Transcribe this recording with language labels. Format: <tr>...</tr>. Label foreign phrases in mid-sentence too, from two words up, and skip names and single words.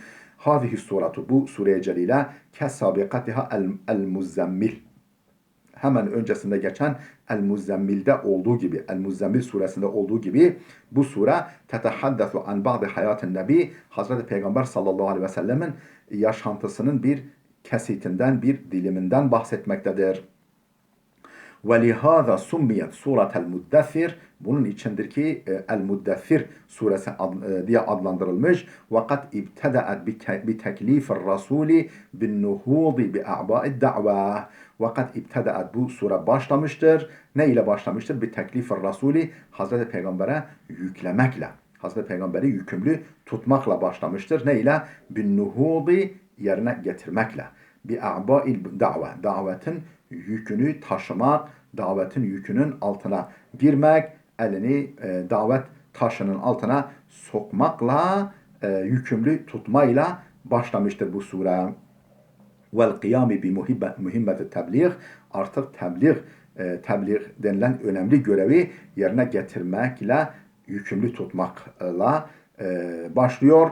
<ar>هذه السورة,</ar> <tr>bu sure-i celile,</tr> <ar>كسابقتها المزمل.</ar> <tr>hemen öncesinde geçen El-Muzzemmil'de olduğu gibi, El-Muzzemmil suresinde olduğu gibi bu sure</tr> <ar>تتحدث عن بعض حياة النبي,</ar> <tr>Hazreti Peygamber</tr> <ar>صلى الله عليه وسلم</ar> <tr>yaşantısının bir kesitinden, bir diliminden bahsetmektedir.</tr> <ar>وَلِهَذَا سُمِّيَتْ سُورَةَ الْمُدَّثِّرِ</ar> <tr>Bunun içindir ki El-Muddethir suresi diye adlandırılmış.</tr> <ar>وَقَدْ اِبْتَدَأَتْ بِتَكْلِيفِ الرَّسُولِ بِالنُّهُوضِ بِأَعْبَاءِ الدَّعْوَةِ وَقَدْ اِبْتَدَأَتْ</ar> <tr>Bu sure başlamıştır. Ne ile başlamıştır?</tr> <ar>بِتَكْلِيفِ الرَّسُولِ</ar> <tr>Hazreti Peygamber'e yüklemekle. Hazreti Peygamber'i yükümlü tutmakla başlamıştır. Ne ile? بِالنُّهُوضِ yerine getirmekle.</tr> <ar>بِأَعْبَاءِ الدَّعْوَةِ</ar> <tr>Davetin yükünü taşımak, davetin yükünün altına girmek, elini davet taşının altına sokmakla, yükümlü tutmayla başlamıştır bu sure.</tr> <ar>والقيام بمهمة التبليغ</ar> <tr>artık tebliğ denilen önemli görevi yerine getirmekle, yükümlü tutmakla başlıyor.</tr>